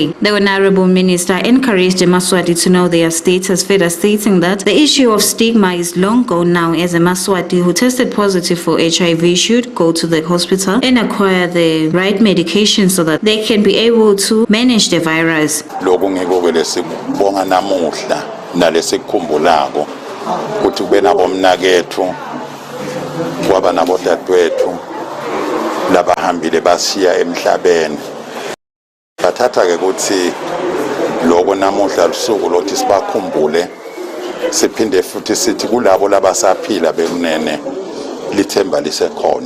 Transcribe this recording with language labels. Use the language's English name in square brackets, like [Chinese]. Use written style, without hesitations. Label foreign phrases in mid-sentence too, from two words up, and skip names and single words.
[English] The Honorable Minister encouraged Yemaswati to know their status, further stating that the issue of stigma is long gone now, as a Yemaswati who tested positive for HIV should go to the hospital and acquire the right medication so that they can be able to manage the virus. [Swati] Ukuthi kube nabomnakethu kwaba nabodadewethu labahambile basiya emhlabeni bathatha ke ukuthi lokho namuhla lusuku lothi sibakhumbule siphinde futhi sithi kulabo labasaphila bekunene lithemba lisekhona.